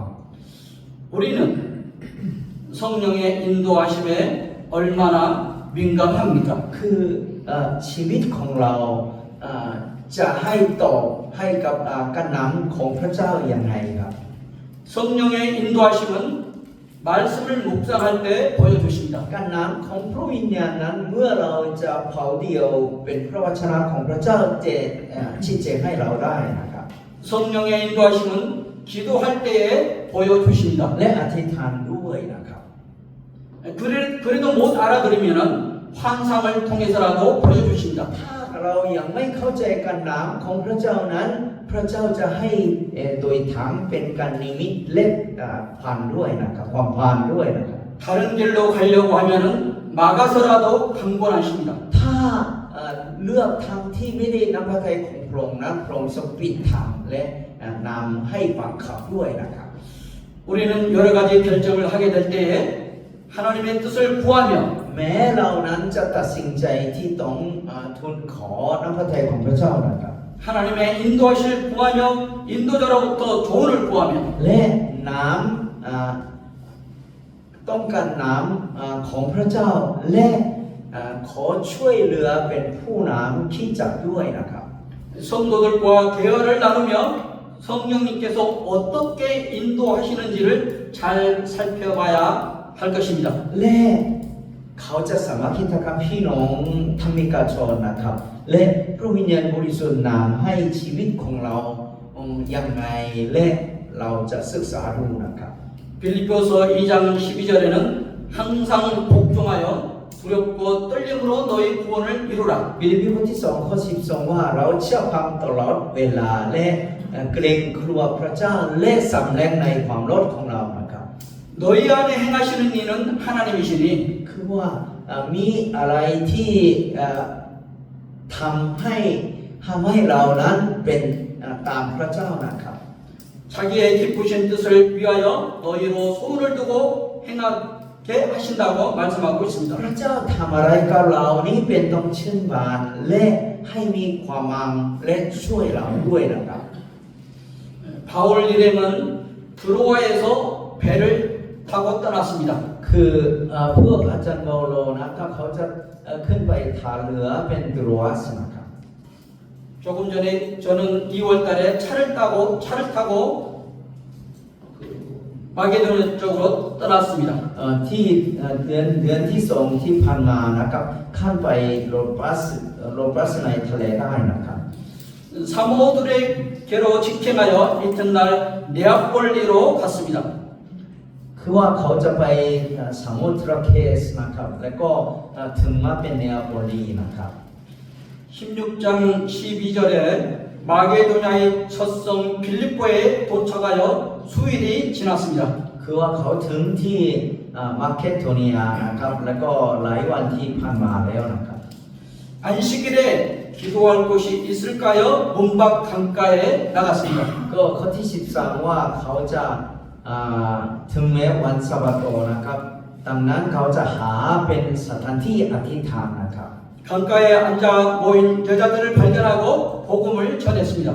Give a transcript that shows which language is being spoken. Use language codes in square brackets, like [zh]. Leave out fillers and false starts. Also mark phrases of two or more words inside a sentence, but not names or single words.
[ko] 우리는 성령의 인도하심에 얼마나 민감합니까? [th] คือชีวิตของเราจะให้ตอบให้กับการนำของพระเจ้าอย่างไรครับ [ko] 성령의 인도하심은 말씀을 묵상할 때 보여주십니다. [th] การนำของพระวิญญาณนั้นเมื่อเราจะเผาเดียวเป็นพระวจนะของพระเจ้าจะชี้แจงให้เราได้นะครับ [ko] 성령의 인도하심은 기도할 때에 보여주십니다. [th] และอธิษฐานด้วยนะครับ [ko] 그래도 못 알아들으면 환상을 통해서라도 보여주십니다. [th] ถ้าเรายังไม่เข้าใจการนำของพระเจ้านั้นพระเจ้าจะให้โดยทางเป็นการนิมิตและผ่านด้วยนะครับความผ่านด้วยนะครับ [ko] 다른 길로 가려고 하면은 막아서라도 강권하십니다. [th] ถ้าเลือกทางที่ไม่ได้นำพระทัยของพระองค์นั้นพระองค์ทรงปิดทางและนำให้บังคับด้วยนะครับ [ko] 우리는 여러 가지 결정을 하게 될 때에 하나님의 뜻을 구하며 [th] แม้เรานั้นจะตัดสินใจที่ต้องทูลขอน้ำพระทัยของพระเจ้านะครับ [ko] 하나님의 인도하실 구하며 인도자로부터 조언을 구하며 [th] และน้ำต้องการน้ำของพระเจ้าและขอช่วยเหลือเป็นผู้นำขี้จักด้วยนะครับ [ko] 성도들과 대화를 나누며 성령님께서 어떻게 인도하시는지를 잘 살펴봐야 할 것입니다. [th] และเขาจะสามารถที่จะทำพี่น้องธรรมิกาชนนะครับและพระวิญญาณบริสุทธิ์นำให้ชีวิตของเรายังไงและเราจะศึกษาดูนะครับ [ko] 빌립보서 2장 12절에는 항상 복종하여 두렵고 떨림으로 너희 구원을 이루라. [th] ฟิลิปปีบทที่2ข้อ12ว่าเราเชื่อฟังตลอดเวลาและเกรงกลัวพระเจ้าและสำแดงในความรอดของเรานะครับ [ko] 너희 안에 행하시는 이는 하나님이시니 [th] คือว่ามีอะไรที่ทำให้เรานั้นเป็นตามพระเจ้านะครับ [ko] 자기의 기쁘신 뜻을 위하여 너희로 소원을 두고 행하게 하신다고 말씀하고 있습니다. [th] พระเจ้าทำอะไรกับเรานี้เป็นต้องชื่นบานและให้มีความมังและช่วยเราด้วยนะครับ [ko] 바울 일행은 드로아에서 배를 타고 떠났습니다. [th] คือพวกอาจารย์เปาโลนะครับเขาจะขึ้นไปท่าเรือเป็นตรัวสนะครับ [ko] 조금 전에 저는 2월달에 차를 타고 마게도냐 쪽으로 떠났습니다. [th] ที่เดือนที่2ที่ผ่านมานะครับข้ามไปโรบัสในทะเลได้นะครับ [ko] 사모들에게로 직행하여 이튿날 네아폴리로 갔습니다. [th] คือว่าเขาจะไปสมุทรเคสนะครับแล้วก็ถึงมาเป็นเนโปลีนะครับ [ko] 16장 12절에 마게도냐의 첫성 빌립보에 도착하여 수일이 지났습니다. [th] คือว่าเขาถึงที่มาเคโดเนียนะครับแล้วก็หลายวันที่ผ่านมาแล้วนะครับ [ko] 안식일에 기도할 곳이 있을까요? 문밖 강가에 나갔습니다. [th] ก็ข้อที่13ว่าเขาจะถึงแม้วันสะบาโตนะครับดังนั้นเขาจะหาเป็นสถานที่อธิษฐานนะครับ [ko] 그 강가에 앉아 모인 여자들을 발견하고 복음을 전했습니다.